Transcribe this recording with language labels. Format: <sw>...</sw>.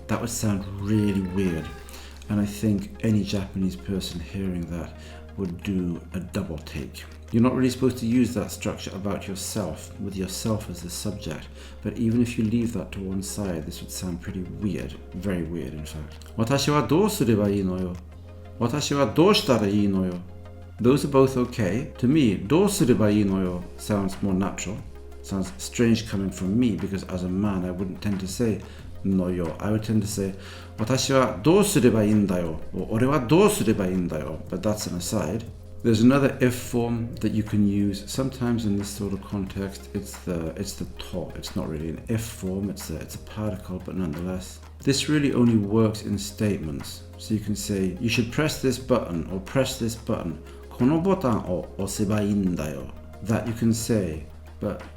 <en>That would sound really weird. And I think any Japanese person hearing that would do a double take. You're not really supposed to use that structure about yourself, with yourself as the subject, but even if you leave that to one side, this would sound pretty weird, very weird in fact.</en> <ja>私はどうすればいいのよ?私はどうしたらいいのよ?</ja> <en>Those are both okay. To me,</en> <ja>どうすればいいのよ</ja> <en>sounds more natural. Sounds strange coming from me because as a man I wouldn't tend to say no yo. I would tend to say</en> <ja>私はどうすればいいんだよ</ja> <en>or</en> <ja>俺はどうすればいいんだよ</ja> <en>but that's an aside. There's another if form that you can use. Sometimes in this sort of context it's the to. It's not really an if form, it's a particle, but nonetheless. This really only works in statements. So you can say you should press this button or press this button.</en> <ja>このボタンを押せばいいんだよ.</ja> <en>That you can say, but</en>